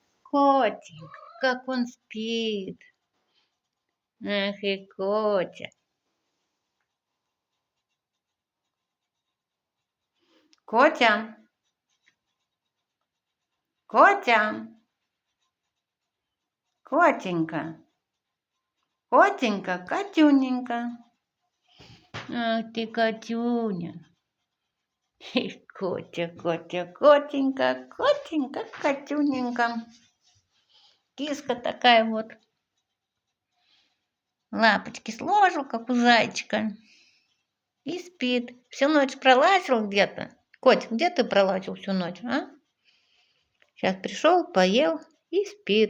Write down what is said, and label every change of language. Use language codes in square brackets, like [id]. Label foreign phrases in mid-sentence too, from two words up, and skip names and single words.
[ru] Котик, как он спит. Ах и Котя. Котя. Котя. Котенька. Котенька, Котюненька. Ах ты, Котюня. Котя, Котя, Котенька, Котенька, Котюненька. Киска такая вот. Лапочки сложил, как у зайчика. И спит. Всю ночь пролазил где-то. Котик, где ты пролазил всю ночь, а? Сейчас пришел, поел и спит.